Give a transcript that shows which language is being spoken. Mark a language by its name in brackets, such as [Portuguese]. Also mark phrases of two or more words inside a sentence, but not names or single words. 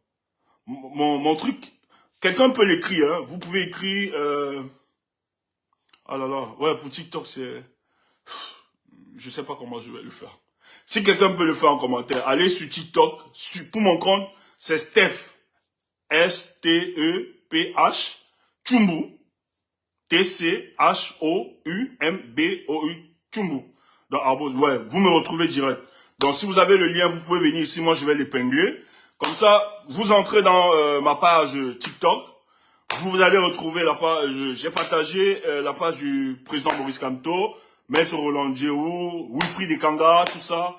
[French] Mon truc, quelqu'un peut l'écrire, hein. Vous pouvez écrire... Ah là là, ouais, pour TikTok, c'est... Je sais pas comment je vais le faire. Si quelqu'un peut le faire en commentaire, allez sur TikTok. Pour mon compte, c'est Steph. S-T-E-P-H. Tchumbu. T-C-H-O-U-M-B-O-U. Tchumbu. Donc, ouais, vous me retrouvez direct. Donc, si vous avez le lien, vous pouvez venir ici. Moi, je vais l'épingler. Comme ça, vous entrez dans ma page TikTok. Vous allez retrouver la page. J'ai partagé la page du président Maurice Kamto, Maître Roland Djéhou, Wilfried Ekanga, tout ça.